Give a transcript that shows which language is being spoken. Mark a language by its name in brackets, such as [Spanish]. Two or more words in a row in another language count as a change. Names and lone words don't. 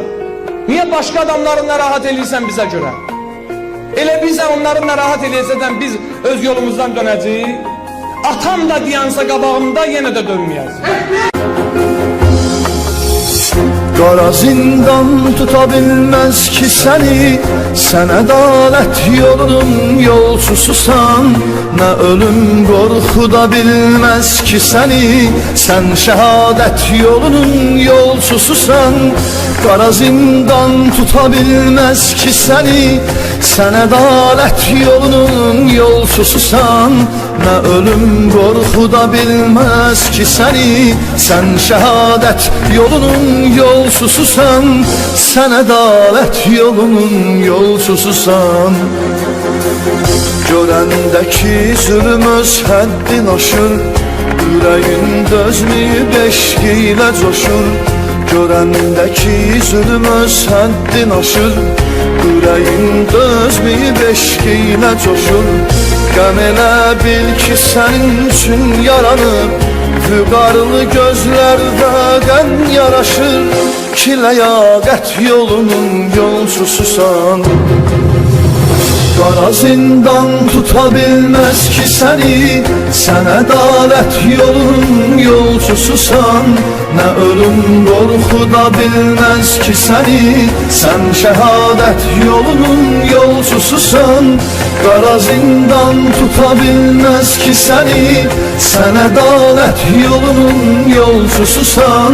[Azerbaijani] Niyə başqa adamları narahat edirsən bizə görə? Elə bizə onları narahat eləyəsədən biz öz yolumuzdan dönəcəyik. Atam da diyansa qabağımda yenə də dönməyəz. [Turkish] Qara zindan tutabilmez ki seni, sen adalet yolunun yolcususan. Ne ölüm korkuda bilmez ki seni, sen şehadet yolunun yolcususan. Qara zindan tutabilmez ki seni, sen adalet yolunun yolcususan. Ne ölüm korkuda bilmez ki seni, sen şehadet yolunun yolcususan. Sen adalet yolunun yolcususan. [Azerbaijani] Görəndəki zulüm öz həddin aşır, ürəyin dözməyib eşqi ilə coşur. Görəndəki zulüm öz həddin aşır, ürəyin dözməyib eşqi ilə coşur. Qəm elə bil ki sənin üçün yaranıb, vüqarlı gözlərdə qən yaraşır. Ki ləyaqət yolunun yolcususan. [Turkish] Qara zindan tutabilmez ki seni, sen adalet yolunun yolcususan. Ne ölüm korkuda bilmez ki seni, sen şehadet yolunun yolcususan. Qara zindan tutabilmez ki seni, sen adalet yolunun yolcususan.